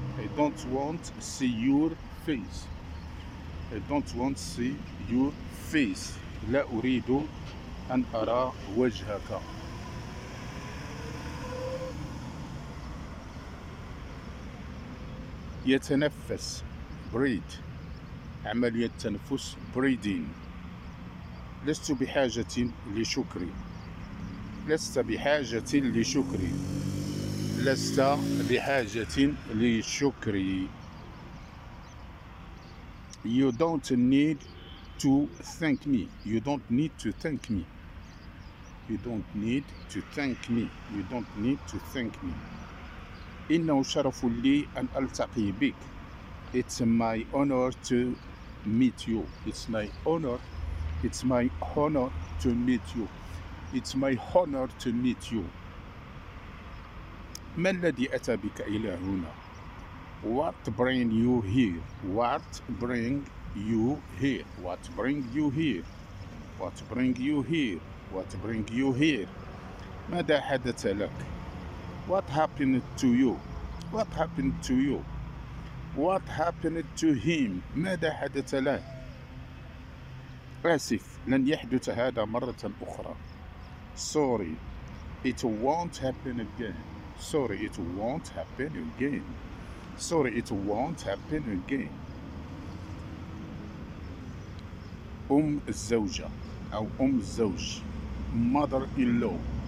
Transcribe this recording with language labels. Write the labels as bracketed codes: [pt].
[en] I don't want to see your face. I don't want to see your face. [ar] لا أريد أن أرى وجهك. يتنفس [en] breathe. [ar] عملية التنفس [en] breathing. [ar] لست بحاجة لشكري. لست بحاجة لشكري. لست بحاجة لشكري. [en] You don't need to thank me. You don't need to thank me. You don't need to thank me. You don't need to thank me. [ar] إنه شرف لي أن ألتقي بك. [en] It's my honor to meet you. It's my honor. It's my honor to meet you. It's my honor to meet you. [ar] ما الذي أتى بك إلى هنا؟ [en] What bring you here? What bring you here? What bring you here? What bring you here? What bring you here? [ar] ماذا حدث لك؟ [en] What happened to you? What happened to you? What happened to him? [ar] ماذا حدث له؟ آسف، لن يحدث هذا مرة أخرى. [en] Sorry, it won't happen again. Sorry, it won't happen again. Sorry, it won't happen again. [ar] الزوجة أو الزوج. [en] Mother-in-law.